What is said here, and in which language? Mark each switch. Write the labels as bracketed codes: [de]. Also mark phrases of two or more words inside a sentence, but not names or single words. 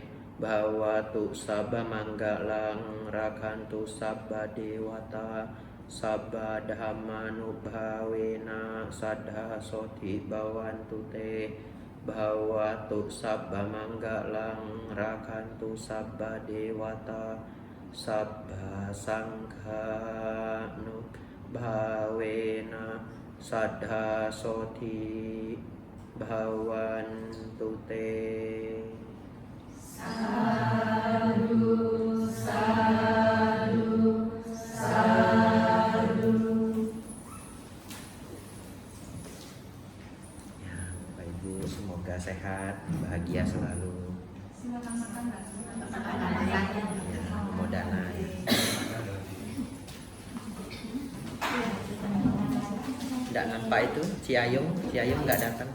[pi] bhawatu sabba manggalang rakantu sabba dewata sabba dhamma nubhavena sadha soti bhavantu te bhawatu sabba manggalang rakantu sabba dewata sabba sangha nubhavena sadha soti bhavantu te. Sadhu, sadhu, sadhu. [id] Ya, Bapak Ibu semoga sehat, bahagia selalu. Silakan makan Mbak. Ya, modana. Tidak nampak itu Ciayung nggak datang.